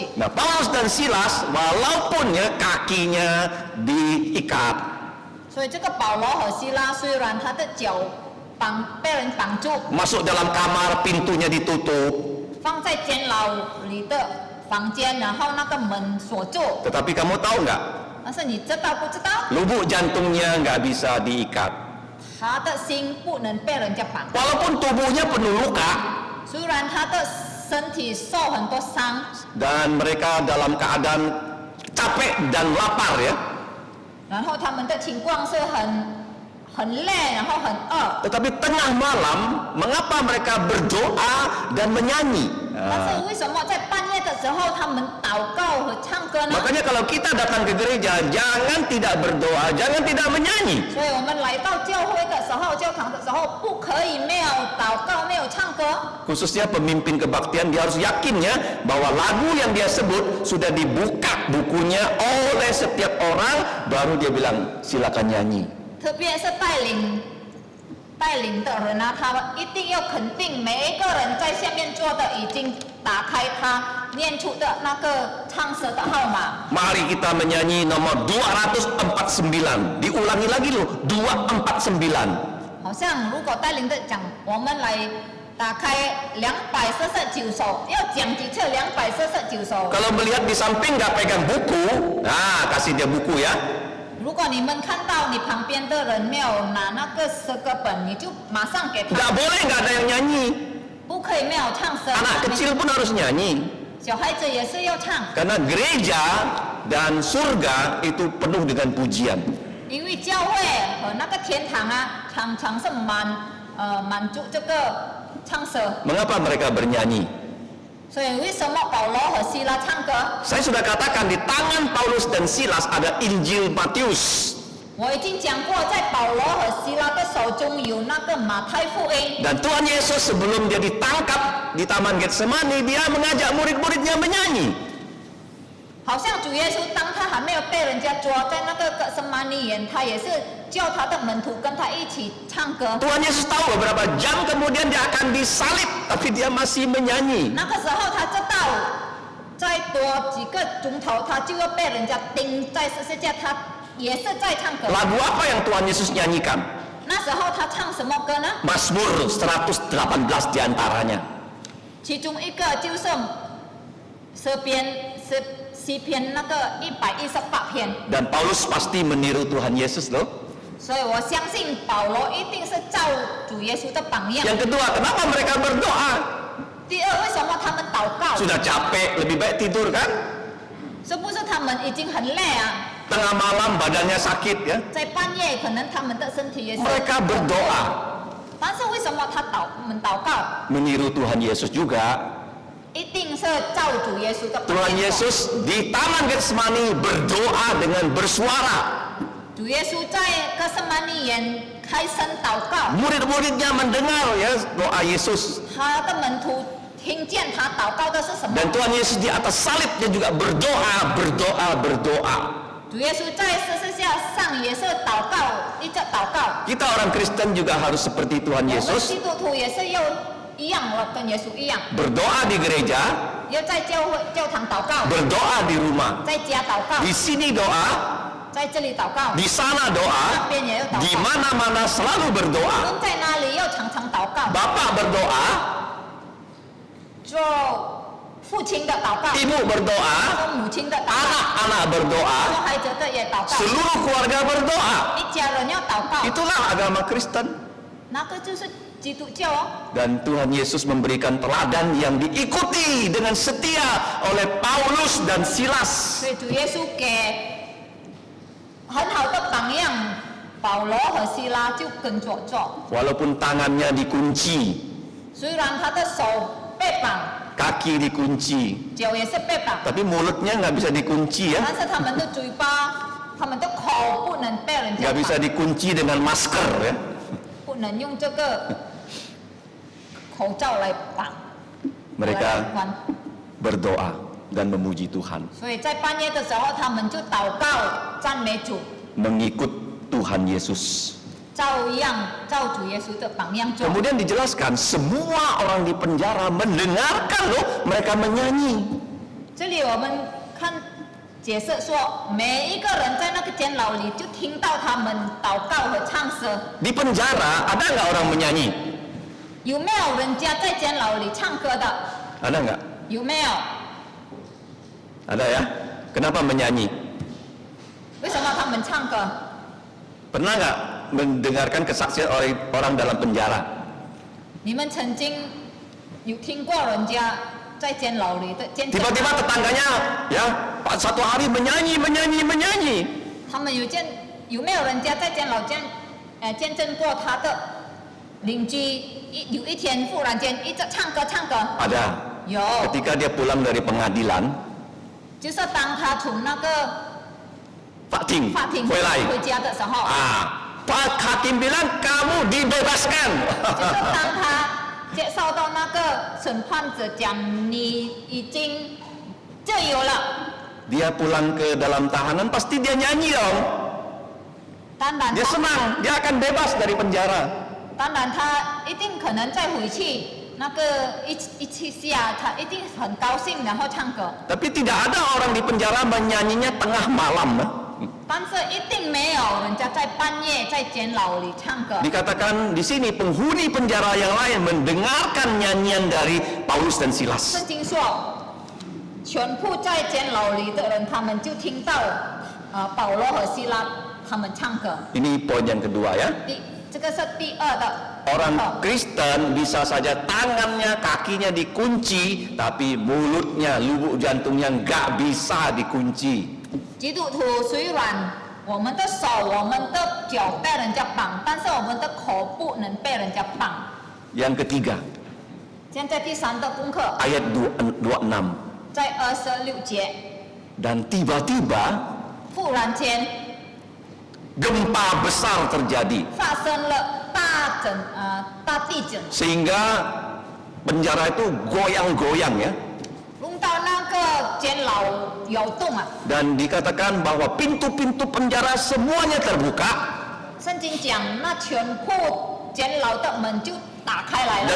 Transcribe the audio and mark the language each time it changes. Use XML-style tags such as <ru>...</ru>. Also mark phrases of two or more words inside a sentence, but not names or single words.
<id>Nah, Paulus dan Silas walaupun ya kakinya diikat,</id> <zh>所以这个保罗和希拉虽然他的脚被人绑住，</zh> <id>masuk dalam kamar pintunya ditutup,</id> <zh>放在监牢里的房间，然后那个门锁住。</zh> <id>tetapi kamu tahu nggak?</id> <zh>但是你知道不知道？</zh> <id>Lubuk jantungnya nggak bisa diikat.</id> <zh>他的心不能被人家绑，</zh> <id>Walaupun tubuhnya penuh luka</id> <zh>虽然他的身体受很多伤，</zh> <id>dan mereka dalam keadaan capek dan lapar ya,</id> <zh>然后他们的情况是很累，然后很饿。</zh> <id>tetapi tengah malam mengapa mereka berdoa dan menyanyi?</id> <zh>但是为什么在半夜的时候他们祷告和唱歌呢？</zh> <id>Makanya kalau kita datang ke gereja jangan tidak berdoa, jangan tidak menyanyi.</id> <zh>所以我们来到教会的时候，教堂的时候，不可以没有祷告，没有唱歌。</zh> <id>Khususnya pemimpin kebaktian dia harus yakin ya bahwa lagu yang dia sebut sudah dibuka bukunya oleh setiap orang, baru dia bilang silakan nyanyi.</id> <zh>特别是带领的人啊，他们一定要肯定每一个人在下面坐的已经打开他念出的那个唱诗的号码。</zh> <id>Mari kita menyanyi nomor 249. Diulangi lagi loh, 249.</id> <zh>好像如果带领的讲，我们来打开249首，要讲几次249首？</zh> <id>Kalau melihat di samping nggak pegang buku, nah kasih dia buku ya.</id> <zh>如果你们看到你旁边的人没有拿那个诗歌本，你就马上给</zh> <id>Nggak</id> <zh>他，</zh> <id>boleh nggak ada yang nyanyi.</id> <zh>不可以没有唱诗。</zh> <id>Anak kecil pun harus nyanyi.</id> <zh>小孩子也是要唱，</zh> <id>Karena gereja dan surga itu penuh dengan pujian.</id> <zh>因为教会和那个天堂啊，常常是满足这个唱诗。</zh> <id>Mengapa mereka bernyanyi?</id> <zh>所以为什么保罗和希拉唱歌？</zh> <id>Saya sudah katakan di tangan Paulus dan Silas ada Injil Matius.</id> <zh>我已经讲过，在保罗和希拉的手中有那个马太福音。</zh> <id>Dan Tuhan Yesus sebelum dia ditangkap di Taman Getsemani, dia mengajak murid-muridnya menyanyi.</id> <zh>好像主耶稣当他还没有被人家抓在那个格瑟马尼园，他也是叫他的门徒跟他一起唱歌。</zh> <id>Tuhan Yesus tahu beberapa jam kemudian dia akan disalib, tapi dia masih menyanyi.</id> <zh>那个时候他知道，再多几个钟头他就要被人家钉在十字架，他也是在唱歌。</zh> <id>Lagu apa yang Tuhan Yesus nyanyikan?</id> <zh>那时候他唱什么歌呢？</zh> <id>Mazmur 118 diantaranya.</id> <zh>其中一个就是诗篇那个118篇。</zh> <id>Dan Paulus pasti meniru Tuhan Yesus loh.</id> <zh>所以我相信保罗一定是照主耶稣的榜样。</zh> <id>Yang kedua, kenapa mereka berdoa?</id> <zh>第二，为什么他们祷告？</zh> <id>Sudah capek, lebih baik tidur kan?</id> <zh>是不是他们已经很累啊？</zh> <id>Tengah malam badannya sakit ya.</id> <zh>在半夜，可能他们的身体也是。</zh> <id>Mereka berdoa</id> <zh>但是为什么我们祷告？</zh> <id>meniru Tuhan Yesus juga.</id> <zh>一定是照主耶稣的榜</zh> <id>Tuhan</id> <zh>样。</zh> <id>Yesus di Taman Getsemani berdoa dengan bersuara.</id> <zh>主耶稣在格瑟马尼园开声祷告，</zh> <id>Murid-muridnya mendengar ya doa Yesus.</id> <zh>他的门徒听见他祷告的是什么？</zh> <id>Dan Tuhan Yesus di atas salibnya juga berdoa.</id> <zh>主耶稣在十字架上也是祷告，一直祷告。</zh> <id>Kita orang Kristen juga harus seperti Tuhan</id> <zh>我们</zh> <id>Yesus,</id> <zh>基督徒也是要一样了，跟耶稣一样，</zh> <id>berdoa di gereja,</id> <zh>要在教堂祷告，</zh> <id>berdoa di rumah.</id> <zh>在家祷告，</zh> <id>Di sini doa,</id> <zh>在这里祷告，</zh> <id>di sana</id> <zh>那</zh> <id>doa,</id> <zh>边也要祷</zh> <id>di</id> <zh>告。</zh> <id>mana-mana selalu</id> <zh>无</zh> <id>berdoa.</id> <zh>论在哪里要常常祷告，</zh> <id>Bapak berdoa,</id> <zh>做父亲的祷告，</zh> <id>ibu berdoa,</id> <zh>做母亲的祷告，</zh> <id>anak-anak berdoa,</id> <zh>做孩子的也祷告，</zh> <id>seluruh keluarga berdoa.</id> <zh>一家人要祷告，</zh> <id>Itulah agama Kristen.</id> <zh>那个就是基督教哦。</zh> <id>Dan Tuhan Yesus memberikan teladan yang diikuti dengan setia oleh Paulus dan Silas.</id> <zh>所以主耶稣给很好的榜样，保罗和希拉就跟着做。</zh> <id>Walaupun tangannya dikunci,</id> <zh>虽然他的手被绑，</zh> <id>kaki dikunci,</id> <zh>脚也是被绑，</zh> <id>tapi mulutnya nggak bisa dikunci ya.</id> <zh>但是他们的嘴巴、他们的口不能被人家</zh> <id>Nggak bisa</id> <zh>绑，</zh> <id>dikunci dengan masker ya.</id> <zh>不能用这个口罩来绑。</zh> <id>Mereka</id> <zh>来关</zh> <id>berdoa dan memuji Tuhan,</id> <zh>所以在半夜的时候，他们就祷告、赞美主，</zh> <id>mengikut Tuhan Yesus.</id> <zh>照主耶稣的榜样做。</zh> <id>Kemudian dijelaskan semua orang di penjara mendengarkan loh mereka menyanyi.</id> <zh>这里我们看解释说，每一个人在那个监牢里就听到他们祷告和唱诗。</zh> <id>Di penjara ada nggak orang menyanyi?</id> <zh>有没有人家在监牢里唱歌的？</zh> <id>Ada nggak?</id> <zh>有没有？</zh> <id>Ada ya. Kenapa menyanyi?</id> <zh>为什么他们唱歌？</zh> <id>Pernah nggak mendengarkan kesaksian orang dalam penjara?</id> <zh>你们曾经有听过人家在监牢里的见证吗？</zh> <id>Tiba-tiba tetangganya ya satu hari menyanyi.</id> <zh>他们有没有人家在监牢见证过他的邻居有一天忽然间一直唱歌？</zh> <id>Ada.</id> <zh>有，</zh> <id>Ketika dia pulang dari pengadilan,</id> <zh>就是当他从那个</zh> <id>Pak Ting</id> <zh>法庭回来回家的时候，</zh> <id>Pak Hakim bilang kamu dibebaskan.</id> <zh>就是当他接受到那个审判者讲你已经自由了，</zh> <id>Dia pulang ke dalam tahanan pasti dia nyanyi dong.</id> <zh>当然</zh> <id>Dia</id> <zh>他</zh> <id>senang, dia akan bebas dari penjara.</id> <zh>当然他一定可能再回去那个一起下，他一定很高兴，然后唱歌。</zh> <id>Tapi tidak ada orang di penjara menyanyinya tengah malam.</id> <zh>但是一定没有人家在半夜在监牢里唱歌。</zh> <id>Dikatakan di sini penghuni penjara yang lain mendengarkan nyanyian dari Paulus dan Silas.</id> <zh>圣经说，全部在监牢里的人，他们就听到保罗和希拉他们唱歌。</zh> <id>Ini poin yang kedua ya.</id> <zh>这个是第二的。</zh> <id>Orang Kristen bisa saja tangannya, kakinya dikunci, tapi mulutnya, lubuk jantungnya nggak bisa dikunci.</id> <zh>基督徒虽然我们的手、我们的脚被人家绑，但是我们的口不能被人家绑。</zh> <id>Yang ketiga,</id> <zh>现在第三个功课</zh> <id>ayat 26.</id> <zh>在26节，</zh> <id>Dan tiba-tiba</id> <zh>忽然间</zh> <id>gempa besar terjadi</id> <zh>发生了大地震，</zh> <id>sehingga penjara itu goyang-goyang ya.</id> <zh>弄到那个监牢摇动啊。</zh> <id>Dan dikatakan bahwa pintu-pintu penjara semuanya terbuka</id> <zh>圣经讲，那全部监牢的门就打开来了，</zh>